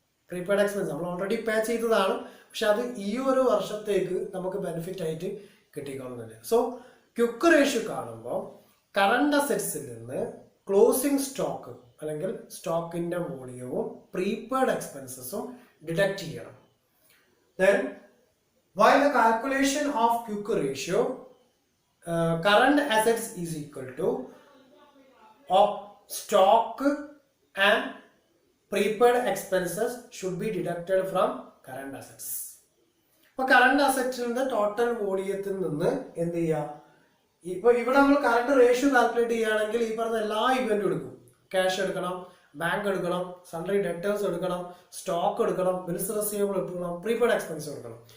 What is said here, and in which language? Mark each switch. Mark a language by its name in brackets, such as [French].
[Malayalam] Prepaid expense നമ്മൾ already pay ചെയ്തതാണ്, പക്ഷെ അത് ഈ ഒരു വർഷത്തേക്ക് നമുക്ക് ബെനിഫിറ്റ് ആയിട്ട് കിട്ടിക്കൊള്ളുന്നില്ല. സോ ക്വിക്ക് റേഷ്യോ കാണുമ്പോൾ കറണ്ട് അസറ്റ്സിൽ നിന്ന് ക്ലോസിംഗ് സ്റ്റോക്ക് അല്ലെങ്കിൽ സ്റ്റോക്കിന്റെ വോളിയവും പ്രീപെയ്ഡ് എക്സ്പെൻസസും ഡിഡക്റ്റ് ചെയ്യണം. [English] Then, while the calculation of quick ratio, current assets is equal to of stock and prepaid expenses should be deducted from current assets. [Malayalam] അപ്പോൾ current അസറ്റിന്റെ total വോളിയത്തിൽ നിന്ന് എന്ത് ചെയ്യുക? ഇപ്പോൾ ഇവിടെ നമ്മൾ കറണ്ട് റേഷ്യോ കാൽക്കുലേറ്റ് ചെയ്യുകയാണെങ്കിൽ ഈ പറഞ്ഞ എല്ലാ ഇവന്റും എടുക്കും. ക്യാഷ് എടുക്കണം, ബാങ്ക് എടുക്കണം, സൺഡ്രി ഡെറ്റേഴ്സ് എടുക്കണം, സ്റ്റോക്ക് എടുക്കണം, ബിൽസ് റിസീവബിൾ എടുക്കണം, പ്രീപെയ്ഡ് എക്സ്പെൻസ് എടുക്കണം.